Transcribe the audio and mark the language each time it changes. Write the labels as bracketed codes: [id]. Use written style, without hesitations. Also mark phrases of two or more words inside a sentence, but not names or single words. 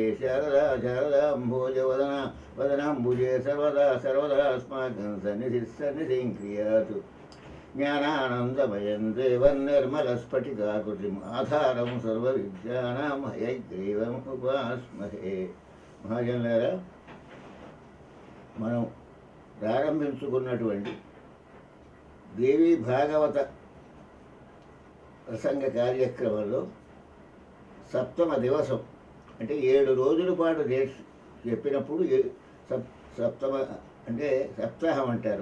[sa] शारदा शारदाम्भोजवदना वदनाम्बुजे सर्वदा सर्वदास्माकं सन्निधिं क्रियातु। ज्ञानानन्दमयं देवं निर्मलस्फटिकाकृतिम् आधारं सर्वविद्यानां हयग्रीवम् उपास्महे। [te] మహాజనులారా, మనం ప్రారంభించుకున్నటువంటి దేవీ భాగవత ప్రసంగ కార్యక్రమంలో సప్తమ దివసం అంటే 7 రోజుల పాటు చెప్పినప్పుడు సప్తమ అంటే సప్తాహం అంటారు.